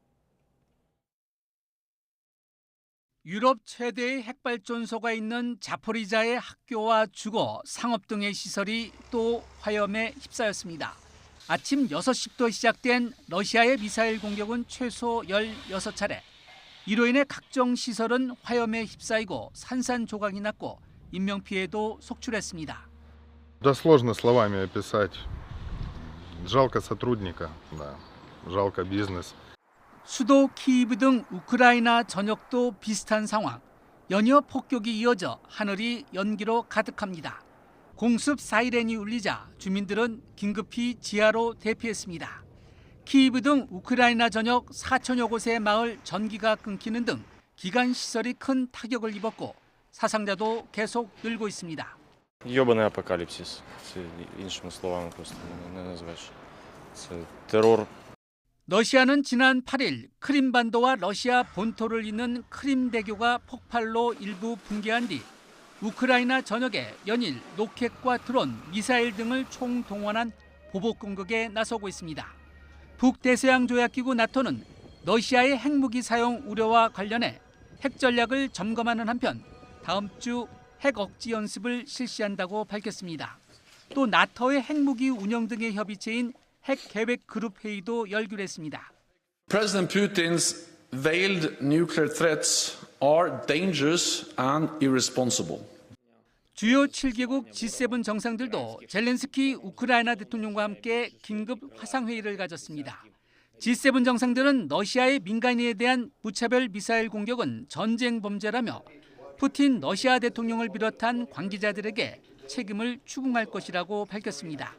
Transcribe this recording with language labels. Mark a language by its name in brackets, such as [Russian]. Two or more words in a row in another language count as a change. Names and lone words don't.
[Korean] 유럽 최대의 핵발전소가 있는 자포리자의 학교와 주거, 상업 등의 시설이 또 화염에 휩싸였습니다. 아침 6시부터 시작된 러시아의 미사일 공격은 최소 16차례. 이로 인해 각종 시설은 화염에 휩싸이고 산산조각이 났고 인명피해도 속출했습니다. [Russian] Да сложно словами описать. Жалко сотрудника, да. Жалко бизнес. [Korean] 수도 키이브 등 우크라이나 전역도 비슷한 상황. 연이어 폭격이 이어져 하늘이 연기로 가득합니다. 공습 사이렌이 울리자 주민들은 긴급히 지하로 대피했습니다. 키이브 등 우크라이나 전역 4천여 곳의 마을 전기가 끊기는 등 기관 시설이 큰 타격을 입었고 사상자도 계속 늘고 있습니다. [Ukrainian] Йобаний апокаліпсис. Це іншими словами просто не назвеш. Це терор. [Korean] 러시아는 지난 8일 크림반도와 러시아 본토를 잇는 크림대교가 폭발로 일부 붕괴한 뒤 우크라이나 전역에 연일 로켓과 드론, 미사일 등을 총동원한 보복 공격에 나서고 있습니다. 북대서양 조약기구 나토는 러시아의 핵무기 사용 우려와 관련해 핵 전략을 점검하는 한편 다음 주 핵 억지 연습을 실시한다고 밝혔습니다. 또 나토의 핵무기 운영 등의 협의체인 핵계획 그룹 회의도 열기로 했습니다. [English] President Putin's veiled nuclear threats are dangerous and irresponsible. [Korean] 주요 7개국 G7 정상들도 젤렌스키 우크라이나 대통령과 함께 긴급 화상회의를 가졌습니다. G7 정상들은 러시아의 민간인에 대한 무차별 미사일 공격은 전쟁 범죄라며 푸틴 러시아 대통령을 비롯한 관계자들에게 책임을 추궁할 것이라고 밝혔습니다.